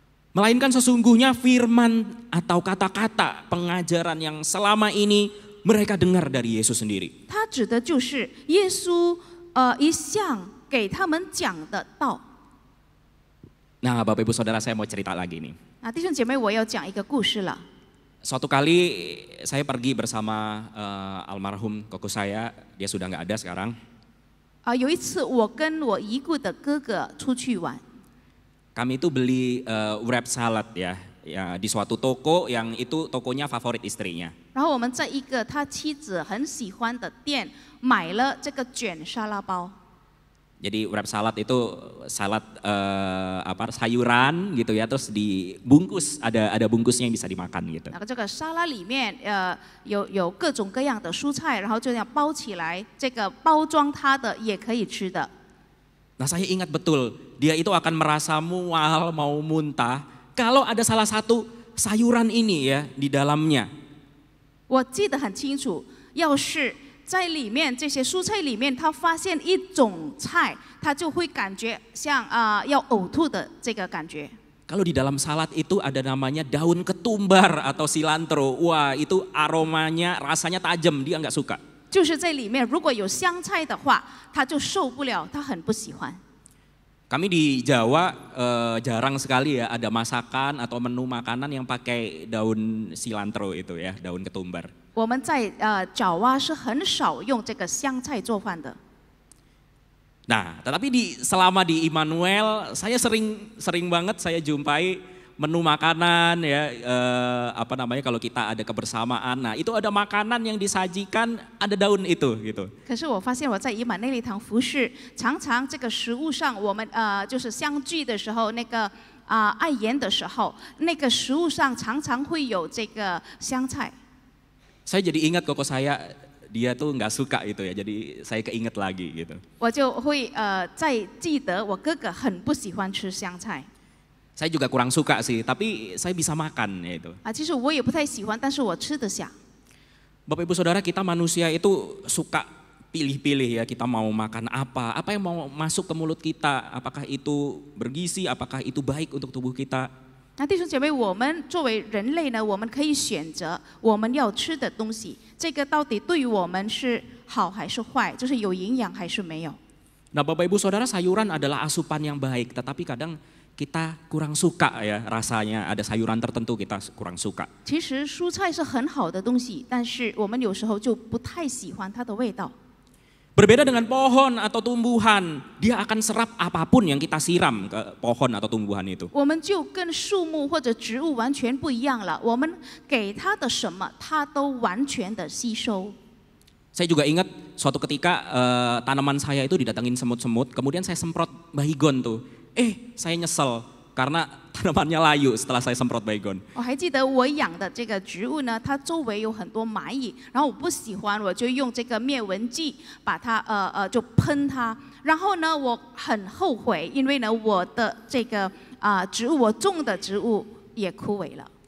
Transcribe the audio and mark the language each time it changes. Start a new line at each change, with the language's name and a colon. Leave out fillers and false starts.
Indonesian: Melainkan sesungguhnya firman atau kata-kata pengajaran yang selama ini mereka dengar dari Yesus sendiri.
Chinese: 他指的就是耶稣一向给他们讲的道。
Indonesian: Nah, Bapak Ibu Saudara, saya mau cerita lagi nih.
Chinese: 弟兄姐妹，我要讲一个故事了。
Indonesian: Suatu kali saya pergi bersama almarhum koko saya, dia sudah nggak ada sekarang.
Chinese: 有一次我跟我已故的哥哥出去玩，
Indonesian: Kami itu beli wrap salad ya di suatu toko yang itu tokonya favorit istrinya.
Chinese: 然后我们在一个他妻子很喜欢的店买了这个卷沙拉包。
Indonesian: Jadi wrap salad itu salad sayuran gitu ya, terus dibungkus, ada bungkusnya yang bisa dimakan gitu.
Chinese: 这个沙拉里面有各种各样的蔬菜，然后就这样包起来，这个包装它的也可以吃的。
Indonesian: Nah, saya ingat betul, dia itu akan merasa mual, mau muntah kalau ada salah satu sayuran ini ya di dalamnya.
Chinese: 我记得很清楚，要是在里面这些蔬菜里面，他发现一种菜，他就会感觉像要呕吐的这个感觉。
Indonesian: Kalau di dalam salad itu ada namanya daun ketumbar atau cilantro, wah itu aromanya rasanya tajam, dia nggak suka.
Chinese: 就是在里面如果有香菜的话，他就受不了，他很不喜欢。
Indonesian: Kami di Jawa jarang sekali ya ada masakan atau menu makanan yang pakai daun cilantro itu ya, daun ketumbar.
Chinese: 我们在爪哇是很少用这个香菜做饭的。
Indonesian: Nah, tetapi selama di Immanuel saya sering banget saya jumpai menu makanan ya kalau kita ada kebersamaan. Nah, itu ada makanan yang disajikan ada daun itu gitu.
Chinese: 可是我发现我在以马内利堂服侍，常常这个食物上，我们就是相聚的时候，那个爱宴的时候，那个食物上常常会有这个香菜。
Indonesian: Saya jadi ingat koko saya, dia tuh nggak suka itu ya, jadi saya keinget lagi gitu.
Chinese: 我就会再记得我哥哥很不喜欢吃香菜。
Indonesian: Saya juga kurang suka sih, tapi saya bisa makan ya itu.
Chinese: 其实我也不太喜欢，但是我吃得下。
Indonesian: Bapak Ibu Saudara, kita manusia itu suka pilih-pilih ya, kita mau makan apa yang mau masuk ke mulut kita, apakah itu bergizi, apakah itu baik untuk tubuh kita.
Chinese: 弟兄姐妹，我们作为人类呢，我们可以选择我们要吃的东西，这个到底对于我们是好还是坏，就是有营养还是没有。
Indonesian: Nah, Bapak Ibu Saudara, sayuran adalah asupan yang baik, tetapi kadang kita kurang suka ya rasanya, ada sayuran tertentu kita kurang suka.
Chinese: 其实蔬菜是很好的东西，但是我们有时候就不太喜欢它的味道。
Indonesian: Berbeda dengan pohon atau tumbuhan, dia akan serap apapun yang kita siram ke pohon atau tumbuhan itu.
Chinese: 我们就跟树木或者植物完全不一样了，我们给它的什么，它都完全的吸收。
Indonesian: Saya juga ingat suatu ketika tanaman saya itu didatangin semut-semut, kemudian saya semprot baygon tuh. Saya nyesel karena tanamannya layu setelah saya semprot baygon.
Chinese: 我还记得我养的这个植物呢，它周围有很多蚂蚁，然后我不喜欢，我就用这个灭蚊剂把它就喷它。然后呢，我很后悔，因为呢我的这个植物我种的植物也枯萎了。